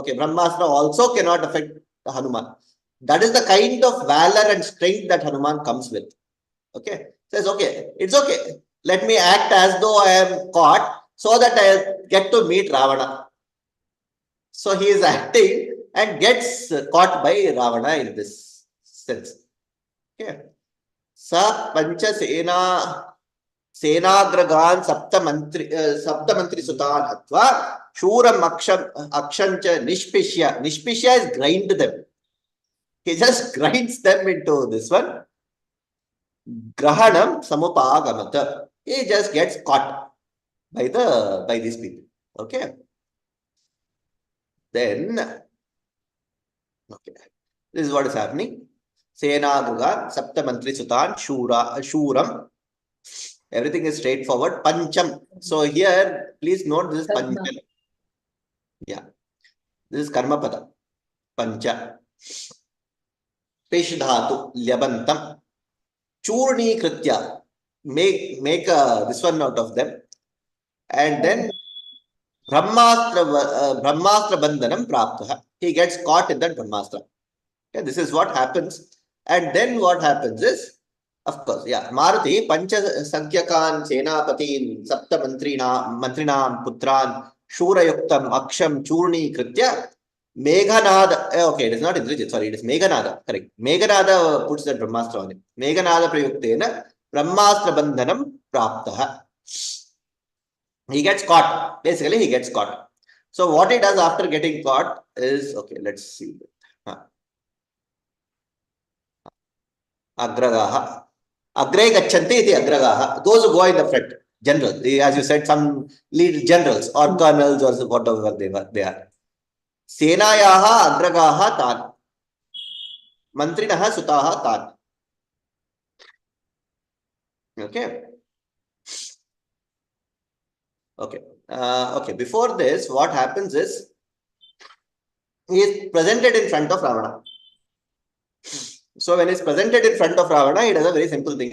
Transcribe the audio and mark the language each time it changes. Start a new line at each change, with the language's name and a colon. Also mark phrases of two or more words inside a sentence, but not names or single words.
English: Okay, Brahmastra also cannot affect Hanuman. That is the kind of valor and strength that Hanuman comes with. Okay. Says, okay, it's okay. Let me act as though I am caught so that I get to meet Ravana. So he is acting and gets caught by Ravana in this sense. Okay.
Sanskrit: Sa pancha senagragan saptamantri sutan hatva shuram akshancha nishpishya.
English: Nishpishya is grind them. He just grinds them into this one.
Sanskrit: Grahanam samupagamata.
English: He just gets caught by these people. Okay. Then, okay, this is what is happening.
Sanskrit: Senagragan saptamantri sutan shuram.
English: Everything is straightforward. Pancham. So here, please note this is Karma. pancham. Yeah. This is
Sanskrit: karma pada. Pancha. Pish dhatu. Lyabantam. Churni kritya.
English: Make this one out of them. And then
Sanskrit: Brahmastra bandhanam praptaha.
English: He gets caught in that Brahmastra. Okay, this is what happens. And then what happens is, of course, yeah, Maruti,
Sanskrit: Pancha Sankyakan, Senapatin, Sapta Mantrinam, Putran, Shurayuktam, Aksham, Churni, Kritya, Meghanada,
English: okay, it is not Indrijit, sorry, it is Meghanada, correct. Meghanada puts the Brahmastra on it.
Sanskrit: Meghanada Prayuktena, Brahmastra Bandhanam Praptaha.
English: He gets caught. Basically, he gets caught. So what he does after getting caught is, okay, let's see.
Sanskrit: Agragaha. Agre gachanti iti agragaha.
English: Those who go in the front, general. As you said, some lead generals or colonels or whatever they are.
Sanskrit: Senayaha agragaha tan. Mantrinaha sutaha tan.
English: Okay. Okay. Okay. Before this, what happens is he is presented in front of Ravana. So when he's presented in front of Ravana, he does a very simple thing.